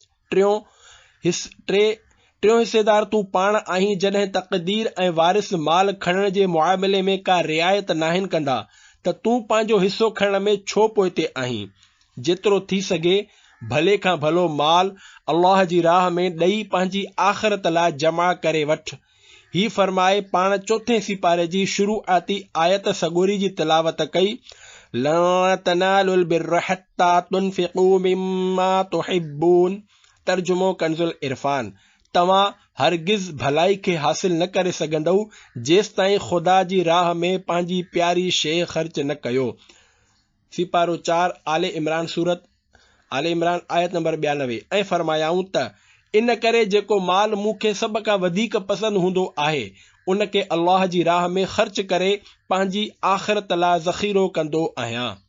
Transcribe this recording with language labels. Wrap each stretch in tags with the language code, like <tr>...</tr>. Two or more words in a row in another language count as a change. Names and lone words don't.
<sd>3 हिसेदार तूं पाण आहीं जॾहिं तक़दीर ऐं वारिस माल खणण जे मुआमिले में का रिआयत नाहिनि कंदा त तूं पंहिंजो हिस्सो खणण में छो पोइते आहीं? जेतिरो थी सघे भले खां भलो माल अल्लाह जी राह में ॾेई पंहिंजी आख़िरत लाइ जमा करे वठ। ही फरमाए पाण 4 सिपारे जी शुरूआती आयत सगोरी जी तिलावत कई,</sd> <ar>لن تنالوا البر حتى تنفقوا مما تحبون.</ar> <sd>तर्जुमो कंजुल इरफान, तव्हां हरगिज़ भलाई खे हासिल न करे सघंदव जेसि ताईं ख़ुदा जी राह में पंहिंजी प्यारी शइ ख़र्च न कयो। सिपारो 4 आले इमरान सूरत आले इमरान आयत नंबर 92। ऐं फरमायाऊं त इन करे जेको माल मूंखे सभ खां वधीक पसंदि हूंदो आहे उन खे अल्लाह जी राह में ख़र्च करे पंहिंजी आख़िरत लाइ ज़ख़ीरो कंदो आहियां।</sd>